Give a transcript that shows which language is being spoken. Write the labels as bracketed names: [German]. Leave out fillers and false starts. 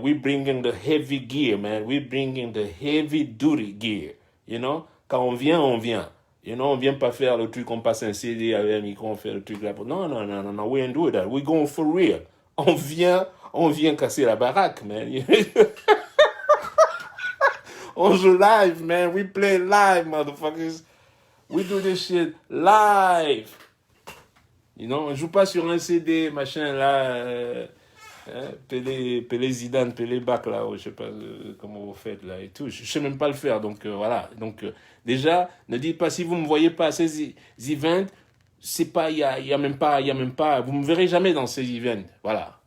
[English] We bringing the heavy gear, man. We bringing the heavy duty gear. You know? [French] Quand on vient, on vient. [English] You know, [French] on vient pas faire le truc, on passe un CD avec un micro, on fait le truc là. Non, non, non, non, non, [English] we ain't doing that. We going for real. [French] On vient casser la baraque, man. On joue live, man. [English] We play live, motherfuckers. We do this shit live. You know, [French] on joue pas sur un CD, machin, là. Pelé Zidane, Pelé Bac, là. Je sais pas comment vous faites, là, et tout. Je sais même pas le faire, donc voilà. Donc, déjà, ne dites pas, si vous me voyez pas à ces events, c'est pas, il y a même pas, vous me verrez jamais dans ces events. Voilà.